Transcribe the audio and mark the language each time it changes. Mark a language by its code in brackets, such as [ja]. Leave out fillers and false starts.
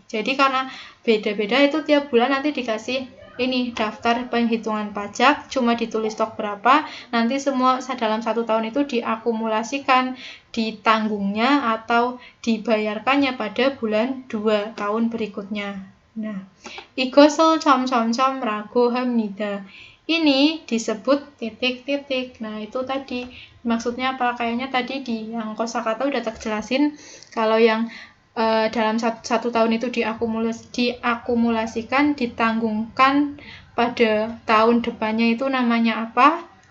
[id] Jadi karena beda-beda itu tiap bulan nanti dikasih ini daftar penghitungan pajak, cuma ditulis stok berapa, nanti semua dalam 1 tahun itu diakumulasikan, ditanggungnya atau dibayarkannya pada bulan 2 tahun berikutnya. [ko] Nah, 이것을 라고 합니다. [id] Ini disebut titik-titik. Nah, itu tadi maksudnya apa? Kayaknya tadi di yang kosakata udah terjelasin. Kalau yang dalam satu tahun itu diakumulasikan, ditanggungkan pada tahun depannya itu namanya apa?